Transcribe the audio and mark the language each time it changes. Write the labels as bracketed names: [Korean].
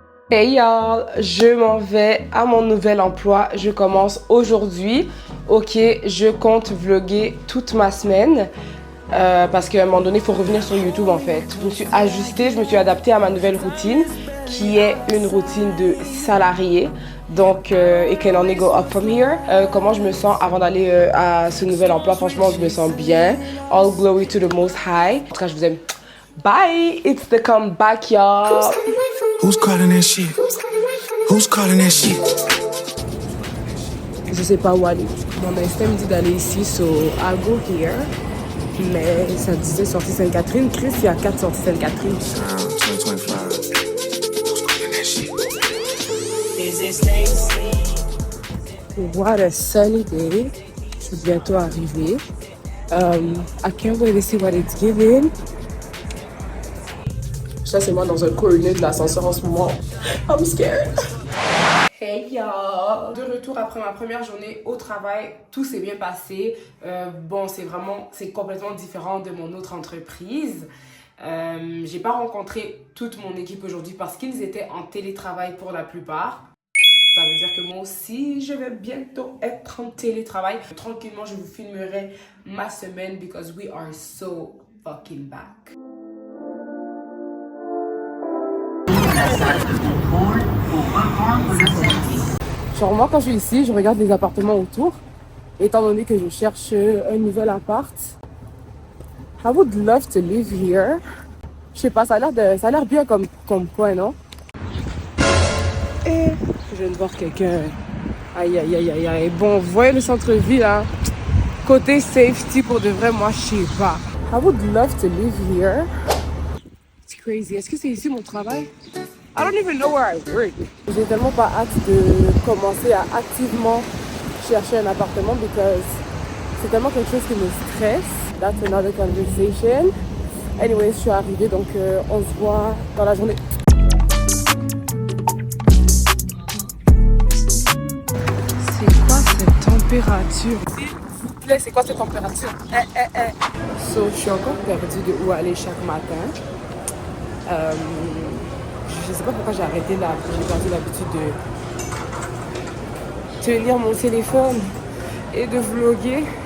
[English] Hey y'all, [French] je m'en vais à mon nouvel emploi. Je commence aujourd'hui. Ok, je compte vlogger toute ma semaine. Parce qu'à un moment donné, il faut revenir sur YouTube en fait. Je me suis ajustée, je me suis adaptée à ma nouvelle routine, qui est une routine de salarié. [English] Donc, it can only go up from here. [French] Comment je me sens avant d'aller à ce nouvel emploi? Franchement, je me sens bien. [English] All glory to the most high. [French] En tout cas, je vous aime. Bye! [English] It's the comeback, y'all! Who's calling that shit? Who's calling that shit? [French] Je sais pas où aller. Mon instinct me dit d'aller ici, [English] so I'll go here. [French] Mais ça disait sortie Sainte-Catherine. Chris, il y a 4 sorties Sainte-Catherine. [English] 2025. Who's calling that shit? What a sunny day. [French] Je suis bientôt arrivée. [English] I can't wait to see what it's giving. [French] Ça, c'est moi dans un corner de l'ascenseur en ce moment. [English] I'm scared. Hey y'all! [French] De retour après ma première journée au travail, tout s'est bien passé. Bon, c'est complètement différent de mon autre entreprise. J'ai pas rencontré toute mon équipe aujourd'hui parce qu'ils étaient en télétravail pour la plupart. Ça veut dire que moi aussi, je vais bientôt être en télétravail. Tranquillement, je vous filmerai ma semaine [English] because we are so fucking back. [French] Genre moi quand je suis ici, je regarde les appartements autour. Étant donné que je cherche un nouvel appart, [English] I would love to live here. [French] Je sais pas, ça a l'air bien comme coin, non? Et je viens de voir quelqu'un. Aïe aïe aïe aïe aïe. Bon, vous voyez le centre-ville, hein? Côté safety, pour de vrai, moi je sais pas. [English] I would love to live here. It's crazy. [French] Est-ce que c'est ici mon travail? [English] I don't even know where I work. [French] J'ai tellement pas hâte de commencer à activement chercher un appartement because c'est tellement quelque chose qui me stresse. [English] That's another conversation. [French] Anyway, je suis arrivée donc on se voit dans la journée. C'est quoi cette température? S'il vous plaît, c'est quoi cette température? So, je suis encore perdue de où aller chaque matin. Je sais pas pourquoi j'ai arrêté là, j'ai perdu l'habitude de tenir mon téléphone et de vlogger.